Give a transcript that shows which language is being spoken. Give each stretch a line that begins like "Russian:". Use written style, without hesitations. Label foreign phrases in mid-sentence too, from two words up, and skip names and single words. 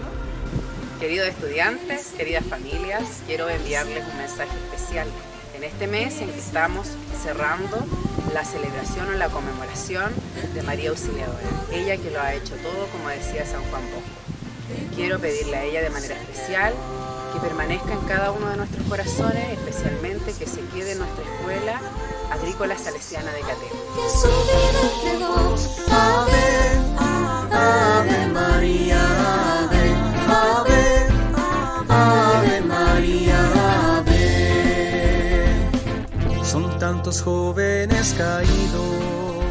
Spanish: Queridos estudiantes, queridas familias, quiero enviarles un mensaje especial en este mes en que estamos cerrando la celebración o la conmemoración de María Auxiliadora, ella que lo ha hecho todo, como decía San Juan Bosco. Quiero pedirle a ella de manera especial que permanezca en cada uno de nuestros corazones, especialmente que se quede en nuestra escuela agrícola salesiana de Catén.
Latin: Ave, Ave María, Ave, Ave, Ave María, Ave.
Spanish: Son tantos jóvenes caídos